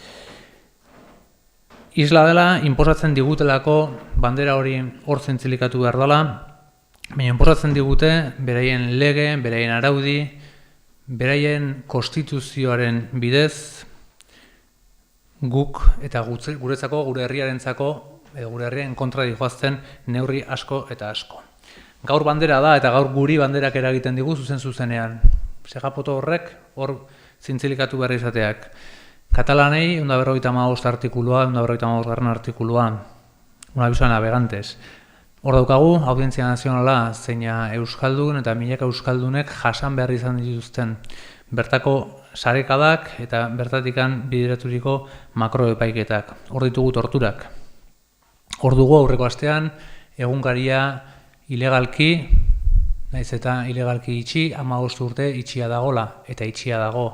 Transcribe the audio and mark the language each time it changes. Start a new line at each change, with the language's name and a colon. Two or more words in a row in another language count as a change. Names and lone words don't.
Basque: Isla dela, inposatzen digutelako bandera hori hor zintzilikatu behar dela, baina inposatzen digute beraien lege, beraien araudi, beraien konstituzioaren bidez, guk eta guretzako, gure herriarentzako, gure herrien kontra dihoazten neurri asko eta asko. Gaur bandera da eta gaur guri banderak eragiten digu zuzenean. Segapoto horrek, hor zintzilikatu behar izateak. Katalanei, 155 artikulua, 155 artikulua,
Spanish: una aviso a navegantes.
Basque: Hor daukagu, audientzia nazionala zeina euskaldun eta milaka euskaldunek jasan behar izan dituzten bertako sarekadak eta bertatikan bideraturiko makroepaiketak. Hor ditugu torturak. Hor dugu aurreko astean egunkaria ilegalki, naiz eta ilegalki itxi, 15 urte itxia dagola eta itxia dago.